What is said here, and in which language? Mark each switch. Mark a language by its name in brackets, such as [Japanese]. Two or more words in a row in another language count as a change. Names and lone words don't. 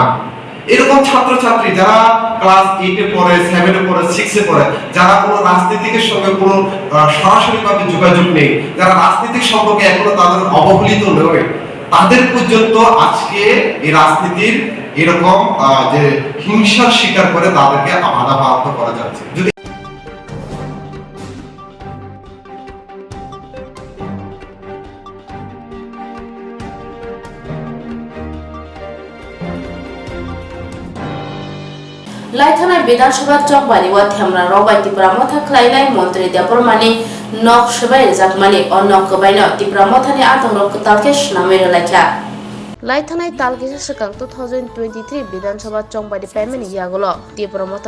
[Bangla] এরকম ছাত্রছাত্রী যারা ক্লাস 8-এ পড়ে, 7-এ পড়ে, 6-এ পড়ে, যারা কোনো রাজনীতিকের সঙ্গে কোনো সরাসরি ভাবে যোগাযোগ নেই, যারা রাজনীতিক সম্পর্কে এখনো তাদের অবহেলিত নয়, তাদের পর্যন্ত আজকে এই রাজনীতির এরকম যে হিংসার শিকার করে তাদেরকে বাধাপ্রাপ্ত করা যাচ্ছে। যদি [Kok Borok] लाइथानाय विधानसभा चौकबारी वा थेमरा रबाय त्रिपुरा मथा खलायनाय मन्त्री देबरमानि नक सबाय जाकमानि अ नक कबायनो त्रिपुरा मथानि आतंक रक तालके नामेर लायखा लाइथानाय तालके सकां 2023 विधानसभा चौकबारी पेमेनि यागलो त्रिपुरा मथा